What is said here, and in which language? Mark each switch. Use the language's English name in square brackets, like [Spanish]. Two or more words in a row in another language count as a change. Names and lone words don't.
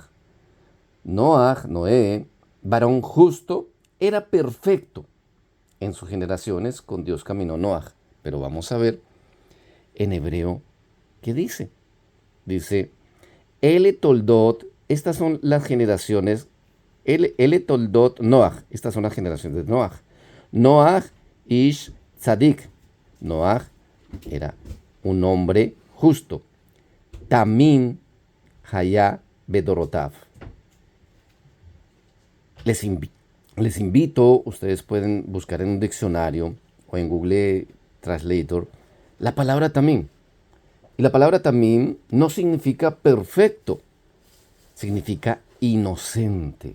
[Spanish] Noach, Noé, varón justo, era perfecto en sus generaciones. Con Dios caminó Noach. Pero vamos a ver en hebreo qué dice. Dice, [Hebrew] אלה תולדות, [Spanish] estas son las generaciones, [Hebrew] אלה תולדות נח, [Spanish] estas son las generaciones de Noach. [Hebrew] נח איש צדיק. [Spanish] Noach era un hombre justo. [Hebrew] תמים היה בדרתיו. [Spanish] Les invito, ustedes pueden buscar en un diccionario o en Google Translator la palabra tamim. Y la palabra tamim no significa perfecto, significa inocente.